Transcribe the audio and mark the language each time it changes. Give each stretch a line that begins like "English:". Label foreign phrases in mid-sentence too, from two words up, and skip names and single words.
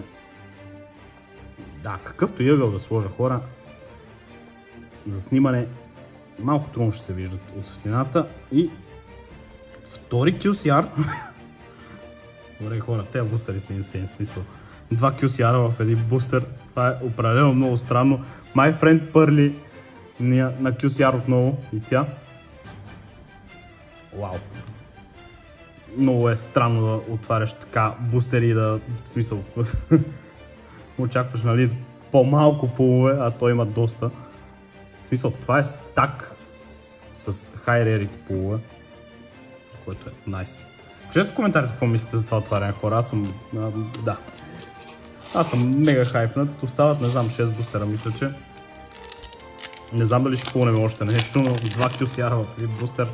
Bulgarian: Да, какъвто и ъгъл да сложа, хора, за снимане малко трудно ще се виждат от светлината. И втори QCR. Добре, хора, тези бустери са инсейн, смисъл. 2 QCR в един бустер, това е определено много странно. My friend Pearly на QCR отново и тя. Вау. Много е странно да отваряш така бустери, да, в смисъл, очакваш, нали, по-малко пулове, а той има доста. В смисъл, това е стак с
English: high rarity
Bulgarian: пулове, което е найс. Кажете в коментарите какво мислите за това отваряне, хора, аз съм мега хайпнат, остават, не знам, 6 бустера, мисля, че. Не знам дали ще пълнем още нещо, но 2 QCR в един бустер.